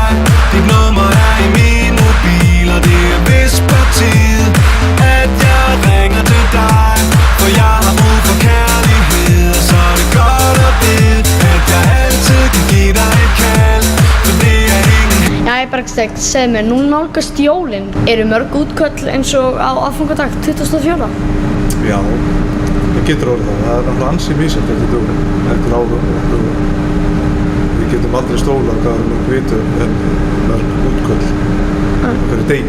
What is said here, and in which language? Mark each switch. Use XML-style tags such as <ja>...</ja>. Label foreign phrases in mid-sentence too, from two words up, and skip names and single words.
<da>Dit nummer er i min mobil, og det er vist på tide at jeg ringer til dig. For jeg har brug for kærlighed, og så er det godt at vide at jeg altid kan give dig et kald. For det er ingen.</da> <is>Jæja Bergsteinn, segðu mér, nú nálgast jólin. Eru mörg útköll eins og á aðfangadag 24. Já, það getur orðið það. Það er náttúrulega ansi misjafnt eftir dögum, eftir árum og dögum. Við getum aldrei stólað hvað við vitum mörg útköll fyrir degi.</is>